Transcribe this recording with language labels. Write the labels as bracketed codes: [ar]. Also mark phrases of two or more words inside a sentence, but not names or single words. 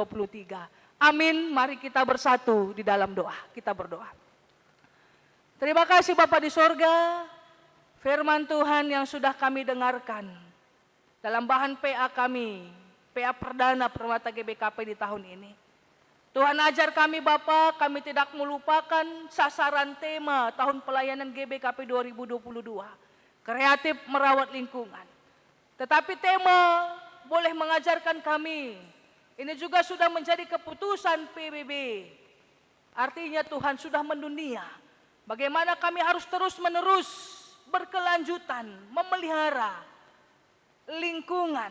[id] Amin. Mari kita bersatu di dalam doa. Kita berdoa. Terima kasih Bapa di sorga, firman Tuhan yang sudah kami dengarkan dalam bahan PA kami, PA perdana Permata GBKP di tahun ini. Tuhan ajar kami Bapa, kami tidak melupakan sasaran tema tahun pelayanan GBKP 2022. Kreatif merawat lingkungan. Tetapi tema boleh mengajarkan kami. Ini juga sudah menjadi keputusan PBB. Artinya Tuhan sudah mendunia. Bagaimana kami harus terus menerus berkelanjutan, memelihara lingkungan.